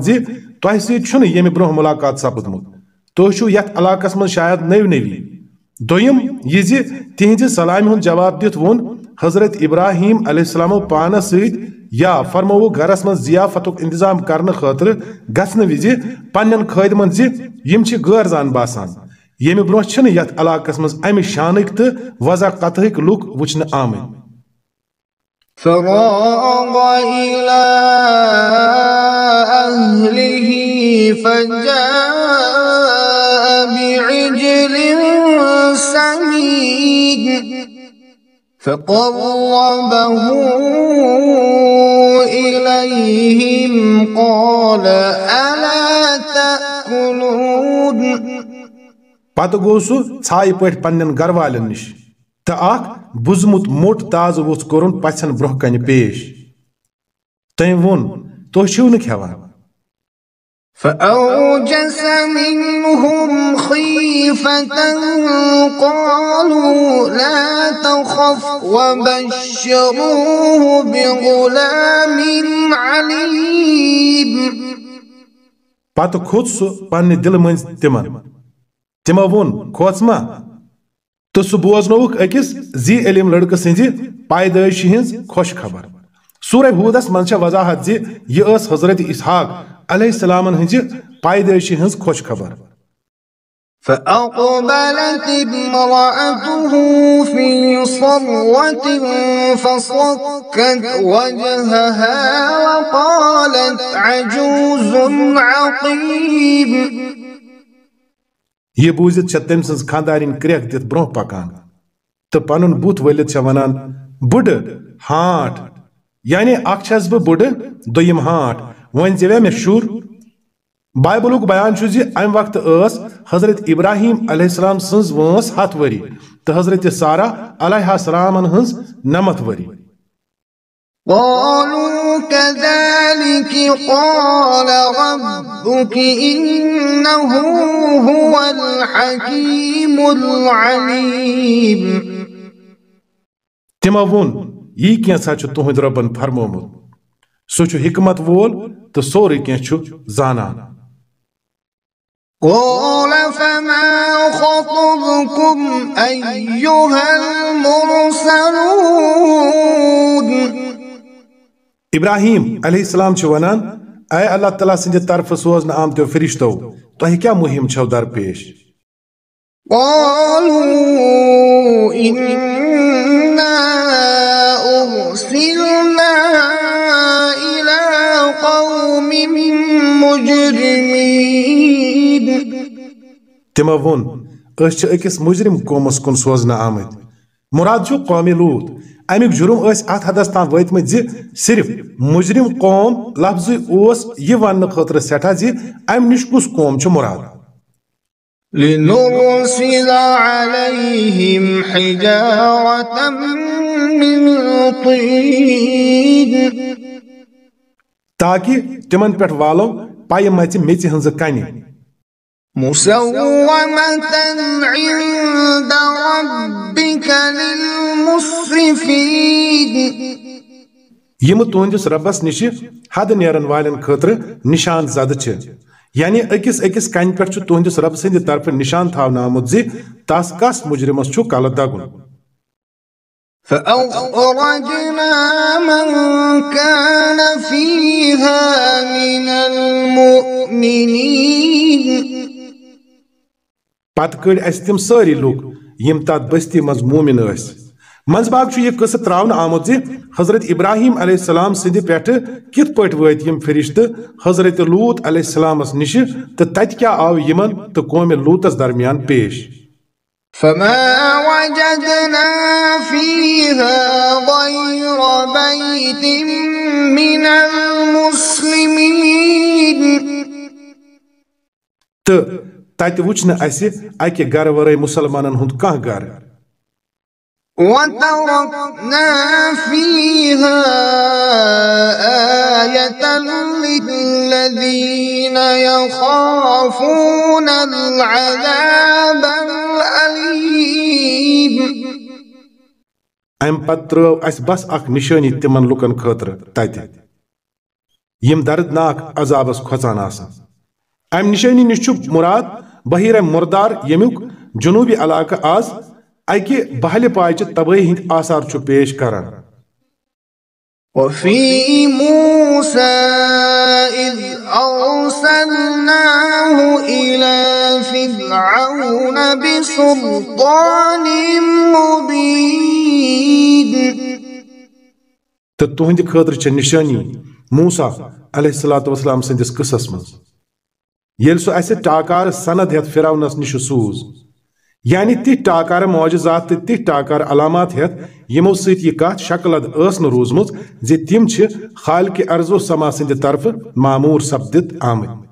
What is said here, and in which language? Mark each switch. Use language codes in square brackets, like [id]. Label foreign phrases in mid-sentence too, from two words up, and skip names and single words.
[ks] तुह सत यमि ब्रोह मुलाकात सपदमुत तुह यथ इलाकस मज शायद नव नवी दोयम ये तिहंज सलामि हुंद जवाब दित वोन हजरत इब्राहिम अलैहिस्सलाम पानस सहित या फरमो घरस मज जियाफतुक इंतजाम करने खतर गसन विज पन्न खदमन यम गैर जान बासान यम ब्रो यथ इलाकस मज अमि शानक तो वजा कतक लुक वुचन आमद [ar] فراغ إلى أهله فجاء بعجل سمين فقربه إليهم قال ألا تأكلون [ks] पत गो सह छाई पट पन्न गर वालन निश तो बुजमुत मोट ताज वोथ कोरुन पछन ब्रोह कन पेश तम वोन तुह छो न खेवान [ar] فأوجس منهم خيفة قالوا لا تخف وبشروه بغلام عليم [ks] पत खोत सह पन्ने दिल मंज तिमो वोन खोचमा तो सह बोजनोक अकिस जी इल्म लड़क सिंज पैदाइश हिंज खुश खबर सूरह हूदस मन वजाहत यह हजरत इसहाक अलैहिस्सलाम हिंज पैदाइश हिंज खुश खबर [ar] فأقبلت امرأته في صرة فصكت وجهها وقالت عجوز عقيم [ks] यह बूजित तम सज खानदारिन क्रेक दित ब्रोह पकान तो पनुन बुत वलित वनान बुड हाट यानी अखस बह बुड दोयम हाट वन जेवे मे शुर बाइबलुक बयान अम वक्त हजरत इब्राहिम अलैहिस्सलाम सज वंस 7 वरी तो हजरत सारा अलैहिस्सलाम हंस 9 वरी [ar] قالوا كذلك قال ربك إنه هو الحكيم العليم [ks] तिमो वोन यह कैसा तुहद रबन फरमोमुत सह हिकमत वोल तो सोरे कैं जानान [ar] قال فما خطبكم أيها المرسلون [ks] इब्राहिम अलैहिस्सलाम वनान ऐ अल्लाह ताला सिंद तरफ सोजन आमतो फरिश्तो तुह क्या मुहिम छो दरपेश [ar] قالوا إنا أرسلنا إلى قوم مجرمين [ks] तिमो वोन अकिस मुजरिम कौमस कुन सोजन आमद मुराद कौमी लूत अमुक जुर्म अत हदस तान वतमत सिर्फ मुजरिम कौम लफ्ज यह वन खतर सठा अम निश कुस कौम मुराद [ar] لنرسل عليهم حجارة من طين [ks] ताकि तिमन पे वालो पाय मच मेच हंज कन [ar] مسومة عند ربك للمسرفين [ks] यम तुहंदिस रबस निश हद नेरन वालन खतर निशान जद यानी अकिस अकिस कन पे तुहंदिस रब सद तरफ निशान थावन आमुत तस कस मुजरिमस कल दगुन [ar] فأخرجنا من كان فيها من المؤمنين [ks] पत कड़ अस तिम सारी लूक यम तथ बस्ती मज मोमिन मंजबाग यह कस त्रावन आमुत हजरत इब्राहिम अलैहिस्सलाम सिंद पे कित पट वत यम फरिश्त हजरत लूत अलैहिस्सलामस निश तो तत क्या आव यमन तो कौम लूतस दरमियान पेश [ar] فما وجدنا فيها غير بيت من المسلمين [ks] तो तत वुचन असे अके गर वरै मुसलमानन हुंद कह गर [ar] وتركنا فيها آية للذين يخافون العذاب الأليم [ks] अम पत त्रो अस बस अख निशानी तिमन लुकन खतर तत यम दर्दनाक अजाबस खोचान आसन अम निशानी निश मुराद बहिर मुर्दार यमुक जुनूबी इलाका आज अकि बहल पायच तबाही हिंद आसार पेश करान। [ar] وفي موسى إذ أرسلناه إلى فرعون بسلطان مبين [ks] तो तुहंद खतर निशानी मूसा अलैहिस्सलाम संदिस किसस मज येल सो ऐसे टाकार सनद हेत फिरौनस निश सूज यानी ति टाकार मौजजात ति टाकार अलामात हेत यमो सत यह कत शक्लद न रूजमुत ज तिम छ खालिक अर्जो समा संद तरफ मामूर सपदित आमद।